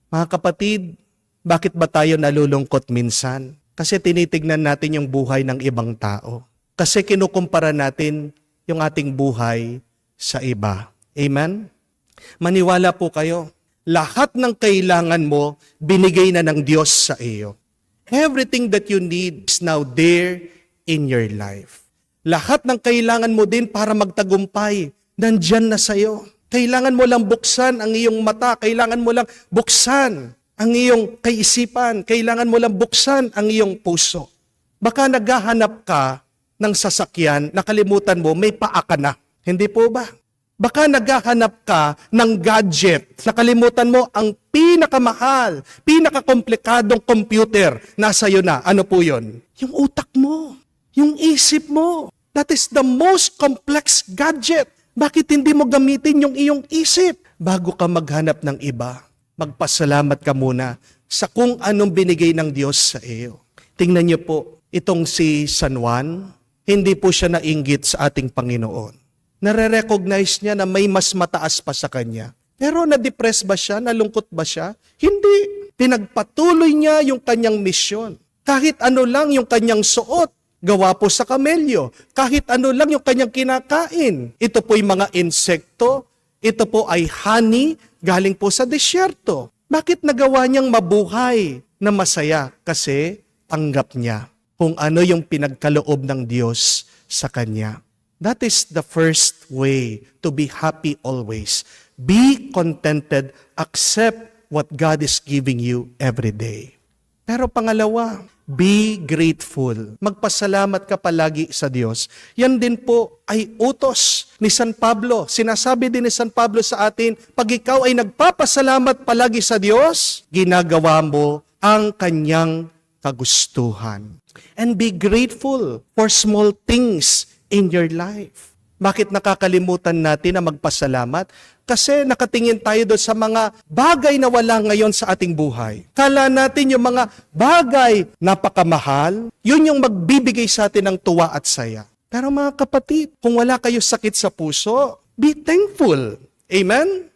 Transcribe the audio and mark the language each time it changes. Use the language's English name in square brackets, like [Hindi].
[Filipino] Mga kapatid, bakit ba tayo nalulungkot minsan? Kasi tinitignan natin yung buhay ng ibang tao. Kasi kinukumpara natin yung ating buhay sa iba. Amen? Maniwala po kayo, lahat ng kailangan mo, binigay na ng Diyos sa iyo. [English] Everything that you need is now there in your life. [Filipino] Lahat ng kailangan mo din para magtagumpay, nandyan na sa iyo. Kailangan mo lang buksan ang iyong mata, kailangan mo lang buksan ang iyong kaisipan, kailangan mo lang buksan ang iyong puso. Baka naghahanap ka ng sasakyan, nakalimutan mo, may paa ka na. Hindi po ba? Baka naghahanap ka ng gadget, nakalimutan mo ang pinakamahal, pinakakomplikadong computer, nasa iyo na. Ano po yun? Yung utak mo, yung isip mo. [English] That is the most complex gadget. [Filipino] Bakit hindi mo gamitin yung iyong isip? Bago ka maghanap ng iba, magpasalamat ka muna sa kung anong binigay ng Diyos sa iyo. Tingnan niyo po, itong si San Juan, hindi po siya nainggit sa ating Panginoon. Nare-recognize niya na may mas mataas pa sa kanya. Pero na-depress ba siya? Nalungkot ba siya? Hindi. Pinagpatuloy niya yung kanyang misyon. Kahit ano lang yung kanyang suot, gawa po sa kamelyo. Kahit ano lang yung kanyang kinakain. Ito po'y mga insekto. Ito po ay honey galing po sa disyerto. Bakit nagawa niyang mabuhay na masaya? Kasi tanggap niya kung ano yung pinagkaloob ng Diyos sa kanya. [English] That is the first way to be happy always. Be contented, accept what God is giving you every day. [Filipino] Pero pangalawa, [English] be grateful. [Filipino] Magpasalamat ka palagi sa Diyos. Yan din po ay utos ni San Pablo. Sinasabi din ni San Pablo sa atin, pag ikaw ay nagpapasalamat palagi sa Diyos, ginagawa mo ang kanyang kagustuhan. [English] And be grateful for small things in your life. [Filipino] Bakit nakakalimutan natin na magpasalamat? Kasi nakatingin tayo doon sa mga bagay na wala ngayon sa ating buhay. Kala natin yung mga bagay napakamahal, yun yung magbibigay sa atin ng tuwa at saya. Pero mga kapatid, kung wala kayo sakit sa puso, [English] be thankful. [Filipino] Amen?